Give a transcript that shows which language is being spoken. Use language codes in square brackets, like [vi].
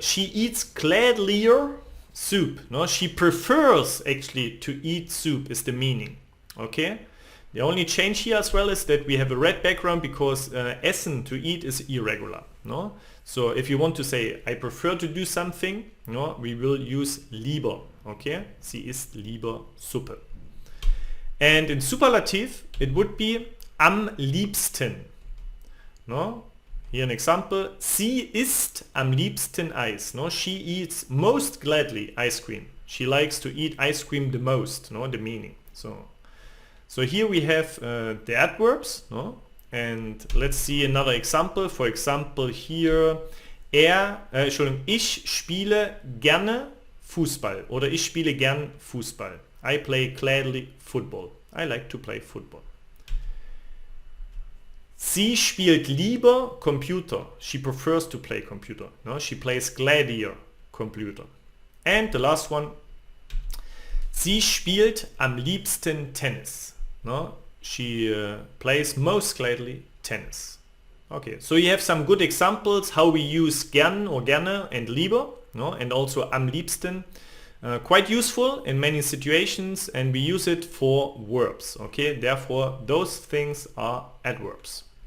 [en] She eats gladlier soup. She prefers actually to eat soup is the meaning. Okay. The only change here as well is that we have a red background, because essen, to eat, is irregular. So if you want to say I prefer to do something, we will use lieber. Okay, [de] sie isst lieber Suppe. [en] And in superlative it would be am liebsten. Here an example. [de] Sie isst am liebsten Eis. [en] She eats most gladly ice cream. She likes to eat ice cream the most. The meaning. So here we have the adverbs, and let's see another example. For example, here [de] ich spiele gerne Fußball, oder ich spiele gern Fußball. [en] I play gladly football. I like to play football. [de] Sie spielt lieber Computer. [en] She prefers to play computer. She plays gladlier computer. And the last one. [de] Sie spielt am liebsten Tennis. [en] She plays most gladly tennis. Okay, so you have some good examples how we use gern or gerne and lieber, and also am liebsten. Quite useful in many situations, and we use it for verbs. Okay, therefore those things are adverbs.